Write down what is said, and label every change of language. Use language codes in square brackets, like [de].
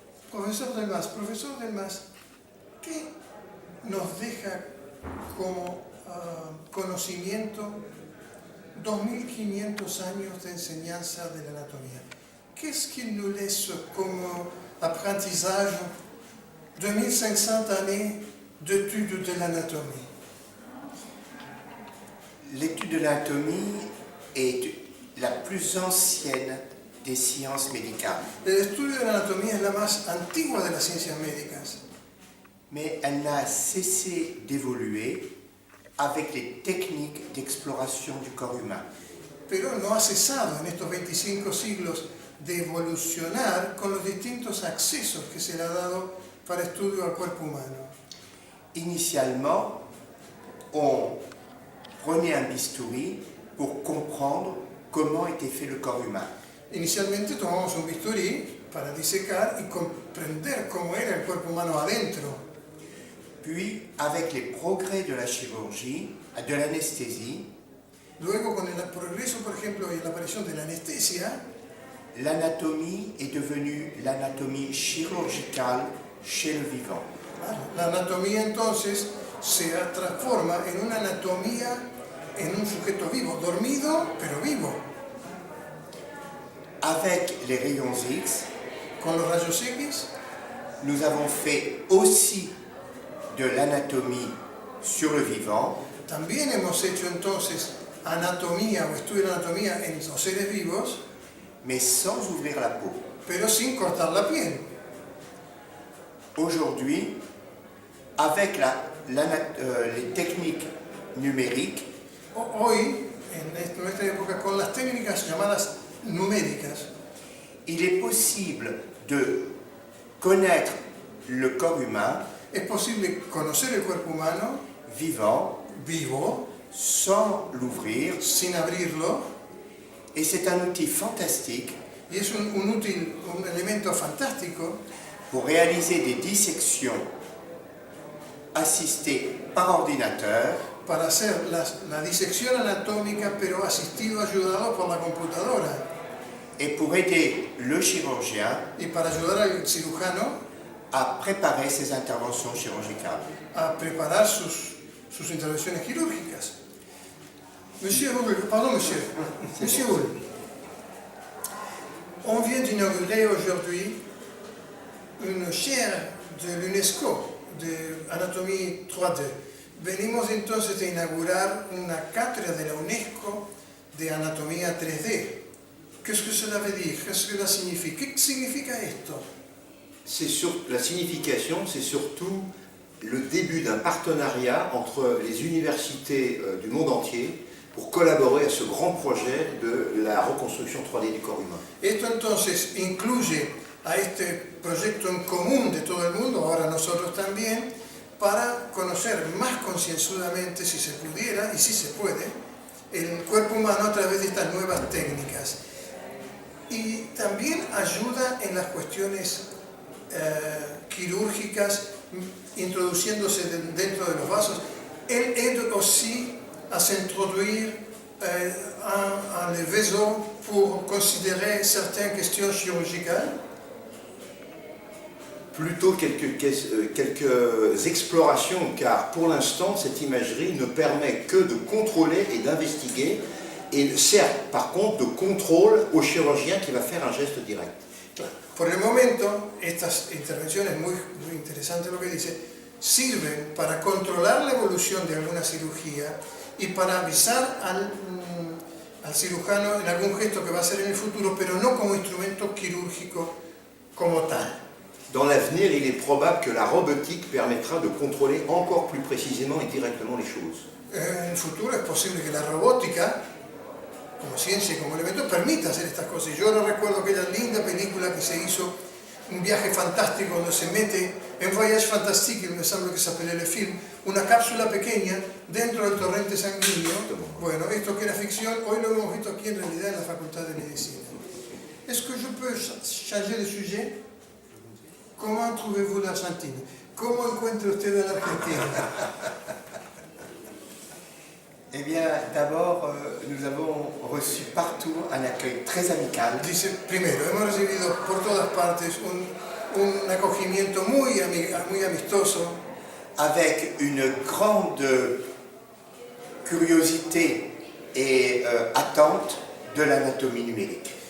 [es] Profesor Delmas, ¿qué nos deja como conocimiento 2500 años de enseñanza de la anatomía? [fr] Qu'est-ce qu'il nous laisse comme apprentissage 2500 années d'études de l'anatomie? L'étude de l'anatomie est la plus ancienne des sciences médicales. [es] El estudio de la anatomía es la más antigua de las ciencias médicas, [fr] Mais elle n'a cessé d'évoluer avec les techniques d'exploration du corps humain. [es] pero no ha cesado en estos 25 siglos de evolucionar con los distintos accesos que se le ha dado para estudio al cuerpo humano. [fr] Initialement, on prenait un bistouri pour comprendre comment était fait le corps humain. [es] Inicialmente tomamos un bisturí para disecar y comprender cómo era el cuerpo humano adentro. [fr] Puis, avec les progrès de la chirurgie, de l'anesthésie, [es] Luego, con el progreso, por ejemplo, y la aparición de la anestesia, [fr] l'anatomie est devenue l'anatomie chirurgicale chez le vivant. [es] la anatomía entonces se transforma en una anatomía en un sujeto vivo, dormido pero vivo. [fr] Avec les rayons X, [es] Con los rayos X [fr] nous avons fait aussi de l'anatomie sur le vivant, [es] también hemos hecho entonces anatomía o estudio de anatomía en los seres vivos, [fr] mais sans ouvrir la peau. [es] pero sin cortar la piel. [fr] Aujourd'hui, avec les techniques numériques, [es] Hoy, en esta época, con las técnicas llamadas numéricas, [fr] il est possible de connaître le corps humain [es] es posible conocer el cuerpo humano [fr] vivant [es] vivo, [fr] sans l'ouvrir, [es] sin abrirlo, [fr] et c'est un outil fantastique [es] y es un elemento fantástico [fr] pour réaliser des dissections assistées par ordinateur [es] para hacer la disección anatómica, pero asistido, ayudado por la computadora, [fr] et pour aider le chirurgien [es] y para ayudar al cirujano [fr] à préparer ses interventions chirurgicales. [es] a preparar sus intervenciones quirúrgicas. [fr] Monsieur Hull, pardon, Monsieur Hull, on vient d'inaugurer aujourd'hui une chaire de l'UNESCO de anatomía 3D. [es] Venimos entonces de inaugurar una cátedra de la UNESCO de anatomía 3D. [fr] Qu'est-ce que cela veut dire? Qu'est-ce que cela signifie? [es] ¿Qué significa esto? [fr] La signification, c'est surtout le début d'un partenariat entre les universités du monde entier pour collaborer à ce grand projet de la reconstruction 3D du corps humain. [es] Esto entonces incluye a este proyecto en común de todo el mundo, ahora nosotros también, para conocer más concienzudamente, si se pudiera y si se puede, el cuerpo humano a través de estas nuevas técnicas. Y también ayuda en las cuestiones quirúrgicas, introduciéndose dentro de los vasos. [fr] Elle aide aussi à s'introduire dans les vaisseaux pour considérer certaines questions chirurgicales. Plutôt quelques explorations, car pour l'instant, cette imagerie ne permet que de contrôler et d'investiguer, et sert par contre de contrôle au chirurgien qui va faire un geste direct. [es] Por el momento, estas intervenciones, muy interesante lo que dice, sirven para controlar la evolución de alguna cirugía y para avisar al cirujano en algún gesto que va a hacer en el futuro, pero no como instrumento quirúrgico como tal. [fr] Dans l'avenir, il est probable que la robotique permettra de contrôler encore plus précisément et directement les choses. [es] En el futuro es posible que la robótica, como ciencia y como elemento, permita hacer estas cosas. Yo ahora recuerdo aquella linda película que se hizo, un viaje fantástico donde se mete en Voyage Fantastique, [fr] il me semble que s'appelait le film, [es] una cápsula pequeña dentro del torrente sanguíneo. Bueno, esto que era ficción, hoy lo hemos visto aquí en realidad en la Facultad de Medicina. [fr] Est-ce que je peux changer de sujet? Comment trouvez-vous l'Argentine? [es] ¿Cómo encuentra usted a la Argentina? [fr] Eh bien, d'abord, nous avons reçu partout un accueil très amical. [es] Dice, primero, hemos recibido por todas partes un acogimiento muy amistoso, [fr] avec une grande curiosité et attente de l'anatomie numérique.